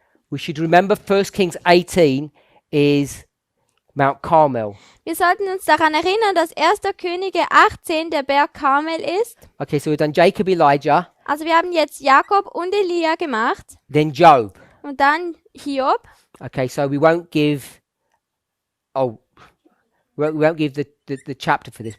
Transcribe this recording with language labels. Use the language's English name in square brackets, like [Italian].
[English] We should remember 1 Kings 18 is Mount Carmel. [German] Wir sollten uns daran erinnern, dass 1. Könige 18 der Berg Karmel ist. [English] Okay, so we've done Jacob, Elijah, [German] Also wir haben jetzt Jakob und Elia gemacht [English] then Job. [German] und dann Hiob. [English] Okay, so we won't give. We won't give the chapter for this.